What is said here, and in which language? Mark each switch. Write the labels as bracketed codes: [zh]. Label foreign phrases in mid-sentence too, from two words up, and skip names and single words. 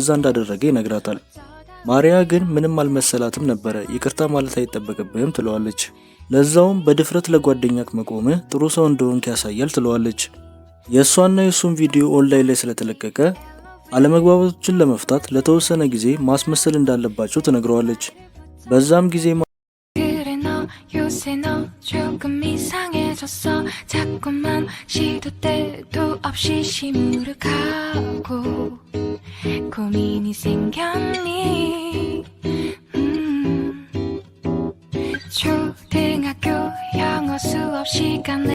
[am] እንዳደረገ ይነግራታል። ማሪያ ግን ምንም አልመሰላትም ነበረ። ይቅርታ ማለት አይጠበቅብህም ትለዋለች። ለዛውም በድፍረት ለጓደኛክ መቆምህ ጥሩ ሰው እንደሆንክ ያሳያል ትለዋለች። የእሷና የእሱን ቪዲዮ ኦንላይን ላይ ስለተለቀቀ አለመግባባቶችን ለመፍታት ለተወሰነ ጊዜ ማስመሰል እንዳለባቸው ትነግረዋለች። በዛም ጊዜ [ko] 요새 너 조금 이상해졌어 자꾸만 시도 때도 없이 시무룩하고 고민이 생겼니 초등학교 영어 수업 시간에